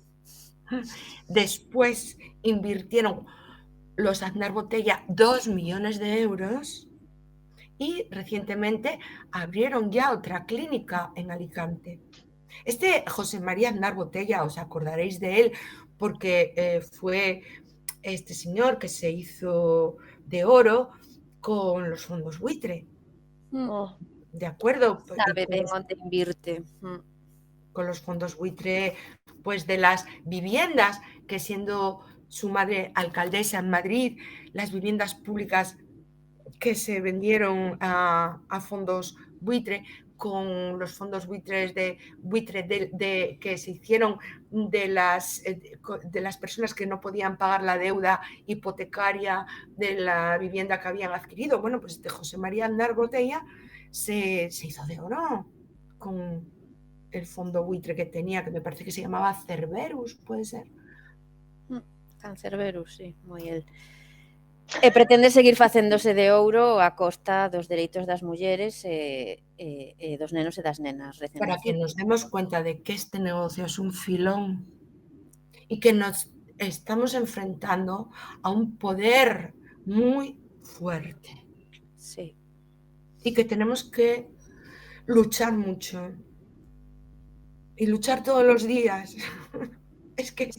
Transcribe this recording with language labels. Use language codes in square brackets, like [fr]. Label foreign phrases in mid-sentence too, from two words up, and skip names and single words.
[es] Después invirtieron los Aznar Botella 2 millones de euros y recientemente abrieron ya otra clínica en Alicante. Este José María Aznar Botella, os acordaréis de él porque fue este señor que se hizo de oro con los fondos buitre. ¿De acuerdo? [gl] Sabe ben onde invirte. [es] Con los fondos buitre, pues de las viviendas, que siendo su madre alcaldesa en Madrid, las viviendas públicas que se vendieron a fondos buitre, con los fondos buitres que se hicieron de las personas que no podían pagar la deuda hipotecaria de la vivienda que habían adquirido. Bueno, pues José María Aznar Botella se hizo de oro con el fondo buitre que tenía, que me parece que se llamaba Cerberus, puede ser. Cancerberus, [gl] sí, moi el. E pretende seguir facéndose de ouro a costa dos dereitos das mulleres e dos nenos e das nenas recén [es] Para que nos demos cuenta de que este negocio es un filón y que nos estamos enfrentando a un poder muy fuerte. Sí. Y que tenemos que luchar mucho. Y luchar todos los días. Es que